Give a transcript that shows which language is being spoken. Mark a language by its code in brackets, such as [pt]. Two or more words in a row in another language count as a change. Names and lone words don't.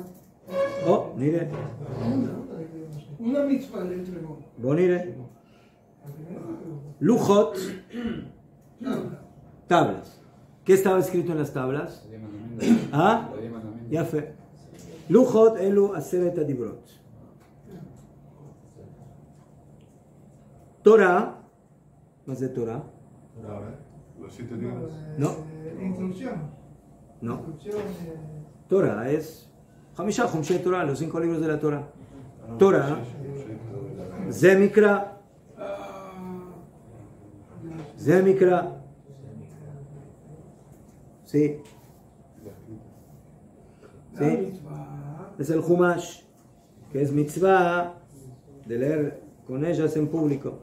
[es] Oh, mire. Una mitzvah le entregó. Bonire. Lujot Tablas. ¿Qué estaba escrito en las tablas? ¿Ah? Ya fue. [he] Lujot elu aseret adibrot. [es] Torah. ¿Más de Torah? Los 7 libros. No. Introducción. No. Introducción. Torah es [he] Hamishah Humshei Torah, [es] los 5 libros de la Torah. Torah, Zemikra, Zemikra, sí, sí, es el Humash, que es mitzvah de leer con ellas en público.